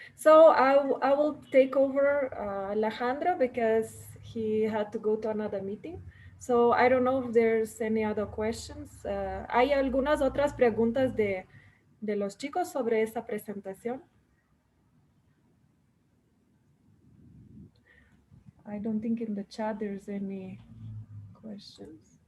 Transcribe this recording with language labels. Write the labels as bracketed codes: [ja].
[en] So I will take over Alejandro because he had to go to another meeting. So I don't know if there's any other questions. [es] ¿Hay algunas otras preguntas de los chicos sobre esa presentación? [en] I don't think in the chat there's any questions.